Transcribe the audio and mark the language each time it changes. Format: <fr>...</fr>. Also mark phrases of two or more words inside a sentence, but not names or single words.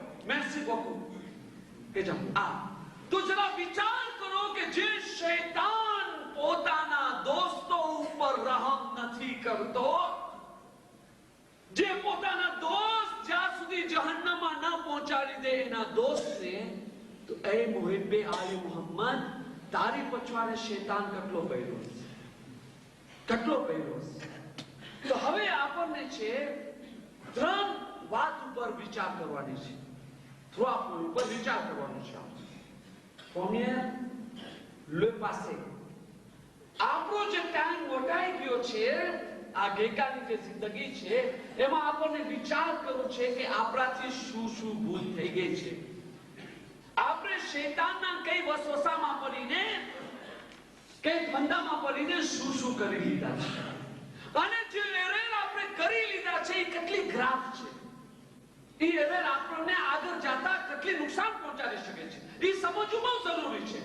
<fr>merci beaucoup</fr> <gu>કે જામ આ તો જરા વિચાર કરો કે જે શૈતાન પોતાના દોસ્તો ઉપર રહમ નથી કરતો, જે પોતાના દોસ્ત જ્યાં સુધી જહન્નમમાં ન પહોંચાડી દે એના દોસ્તને, તો એ મુહિબ્બે આલે મુહમ્મદ તારી પછવાડે શૈતાન કેટલો પહેર્યો છે, કેટલો પહેર્યો છે. તો હવે આપણને છે ત્રણ વાત ઉપર વિચાર કરવાની છે,</gu> <fr>trois points</fr> <gu>ઉપર વિચાર કરવાનો છે.</gu> <fr>Première, le passé.</fr> <gu>આપણો જે ટાઈમ વટાઈ ગયો છે, આ ગઈકાલની જે જિંદગી છે એમાં આપણને વિચાર કરવો છે કે આપણાથી શું શું ભૂલ થઈ ગઈ છે. આપણે શૈતાનના કઈ વસવસામાં પડીને, કઈ ફંદામાં પડીને શું શું કરી લીધા છે, અને જે એરર આપણે કરી લીધા છે એ કેટલી ગ્રાફ છે, એ એરર આપણને આગળ જતા કેટલી નુકસાન પહોંચાડી શકે છે, એ સમજવું બહુ જરૂરી છે.</gu>